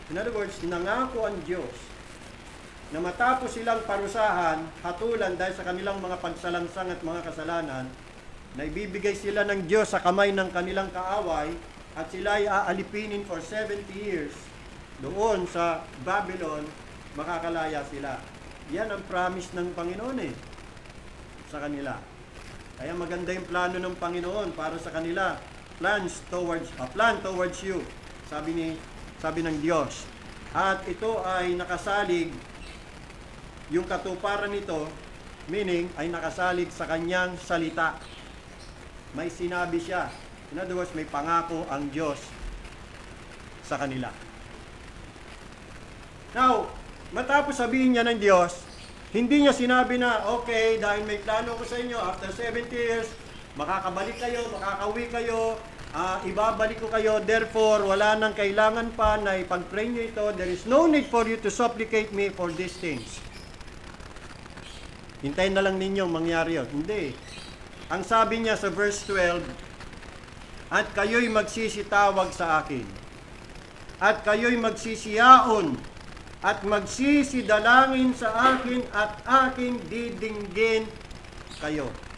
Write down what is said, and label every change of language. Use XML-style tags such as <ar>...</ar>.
<en>In other words,</en> <tl>nangako ang Diyos na matapos silang parusahan, hatulan dahil sa kanilang mga pagsalangsang at mga kasalanan, na ibibigay sila ng Diyos sa kamay ng kanilang kaaway at sila ay aalipinin</tl> <en>for 70 years</en> <tl>doon sa Babylon, makakalaya sila. Yan ang promise ng Panginoon sa kanila. Kaya maganda yung plano ng Panginoon para sa kanila.</tl> <en>Plan towards you,</en> <tl>sabi ng Diyos. At ito ay nakasalig, yung katuparan nito, meaning ay nakasalig sa kanyang salita. May sinabi siya.</tl> <en>In other words,</en> <tl>may pangako ang Diyos sa kanila. Now, matapos sabihin niya ng Diyos, hindi niya sinabi na, okay, dahil may plano ko sa inyo,</tl> <en>after 70 years,</en> <tl>makakabalik kayo, makakauwi kayo, ibabalik ko kayo, therefore, wala nang kailangan pa na ipag-pray nyo ito.</tl> <en>There is no need for you to supplicate me for these things.</en> <tl>Hintayin na lang ninyong mangyari yun. Hindi. Ang sabi niya sa verse 12, at kayo'y magsisitawag sa akin, at kayo'y magsisiyaon, at magsisidalangin sa akin, at aking didinggin kayo.</tl>